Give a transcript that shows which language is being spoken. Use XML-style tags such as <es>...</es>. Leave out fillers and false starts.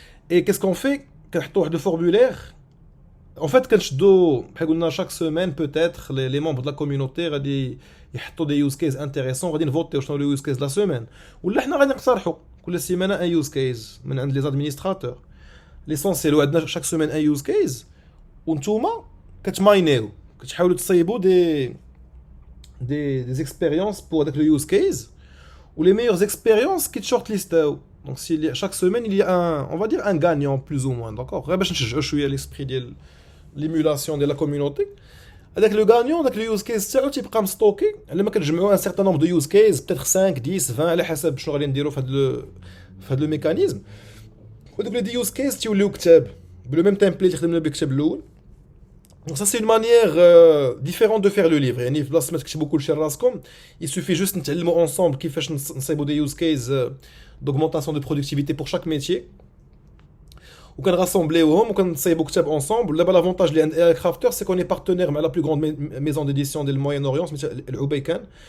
<fr>et qu'est-ce qu'on fait</fr> <ar>كنحطوا واحد الفورمulaire</ar> <fr>en fait</fr> <ar>كنشدوا بحال قلنا</ar> <fr>chaque semaine peut-être les membres de la communauté</fr> <ar>غادي يحطوا</ar> <fr>des use cases intéressants</fr> <ar>غادي نفوتيو شنو</ar> <fr>les use cases de la semaine</fr> <ar>ولا حنا غادي نقترحوا كل سيمانه</ar> <fr>un use case</fr> <ar>من عند</ar> <fr>les administrateurs l'essentiel</fr> <ar>هو عندنا</ar> <fr>chaque semaine un use case</fr> <ar>وانتوما كتماينيو كتحاولوا تصايبوا</ar> <fr>des expériences pour</fr> <ar>هذاك</ar> <fr>le use case ou les meilleures expériences qui shortlistaو. Donc chaque semaine il y a on va dire un gagnant plus ou moins, d'accord.</fr> <ar>باش نشجعوا شويه</ar> <fr>l'esprit</fr> <ar>ديال</ar> <fr>l'émulation de la communauté.</fr> <ar>هذاك</ar> <fr>le gagnant</fr> <ar>داك le use case تاعو تيبقى مستوكي لما كنجمعوا</ar> <fr>un certain nombre de use cases peut-être 5 10 20</fr> <ar>على حسب شنو غادي نديروا في هذا</ar> <fr>le mécanisme.</fr> <ar>ودوك les use cases تيوليو كتاب بلو</ar> <fr>même template</fr> <ar>اللي خدمنا به الكتاب الاول.</ar> <fr>Donc ça c'est une manière différente de faire le livre.</fr> <ar>يعني في بلاصه ما تكتبوا كلشي راسكم</ar> <fr>il suffit juste</fr> <ar>نتعلموا</ar> <fr>ensemble</fr> <ar>كيفاش نصايبوا</ar> <fr>des use cases d'augmentation de productivité pour chaque métier ou qu'on rassembléهم ou qu'on</fr> <ar>صايبوا كتاب</ar> <fr>ensemble. Là l'avantage de AI Crafter c'est qu'on est partenaire avec la plus grande maison d'édition du Moyen-Orient, c'est Al-Ubaykan.</fr>